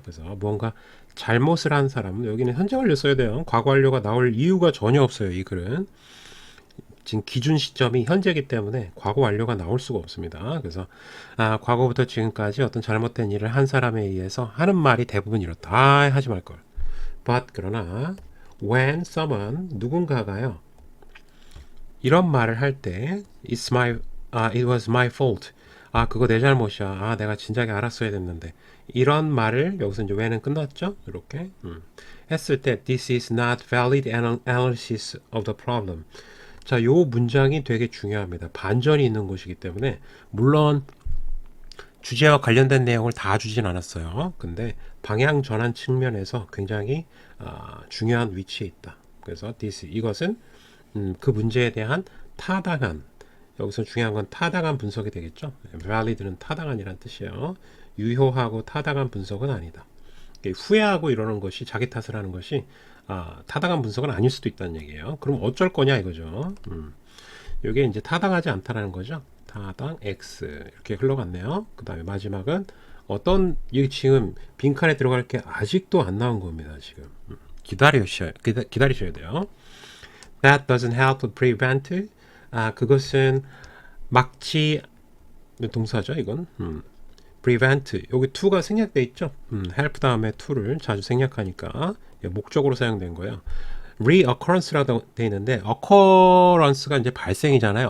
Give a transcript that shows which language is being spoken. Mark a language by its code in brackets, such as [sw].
[ko] 그래서 무언가 잘못을 한 사람, 여기는 현재 완료 써야 돼요. 과거 완료가 나올 이유가 전혀 없어요. 이 글은 지금 기준 시점이 현재이기 때문에 과거 완료가 나올 수가 없습니다. 그래서 과거부터 지금까지 어떤 잘못된 일을 한 사람에 의해서 하는 말이 대부분 이렇다. 하지 말 걸. [en] But [ko] 그러나 [en] when someone, [ko] 누군가가요, 이런 말을 할 때 [en] it was my fault. [ko] 그거 내 잘못이야. 내가 진작에 알았어야 됐는데. 이런 말을 여기서 이제 when은 끝났죠? 이렇게 했을 때 [en] this is not valid analysis of the problem. [ko] 자, 요 문장이 되게 중요합니다. 반전이 있는 곳이기 때문에 물론 주제와 관련된 내용을 다 주진 않았어요. 근데 방향 전환 측면에서 굉장히 중요한 위치에 있다. 그래서 이것은 그 문제에 대한 타당한, 여기서 중요한 건 타당한 분석이 되겠죠. valid는 타당한이란 뜻이에요. 유효하고 타당한 분석은 아니다. 후회하고 이러는 것이, 자기 탓을 하는 것이 타당한 분석은 아닐 수도 있다는 얘기예요. 그럼 어쩔 거냐 이거죠. 이게 이제 타당하지 않다라는 거죠. 타당 X 이렇게 흘러갔네요. 그 다음에 마지막은 이게 지금 빈칸에 들어갈 게 아직도 안 나온 겁니다. 지금 기다리셔야 돼요. [en] That doesn't help to prevent. [ko] 그것은 막지, 동사죠 이건. prevent, 여기 to가 생략돼 있죠. help 다음에 to를 자주 생략하니까 목적으로 사용된 거예요. reoccurrence라고 되어 있는데 occurrence가 이제 발생이잖아요.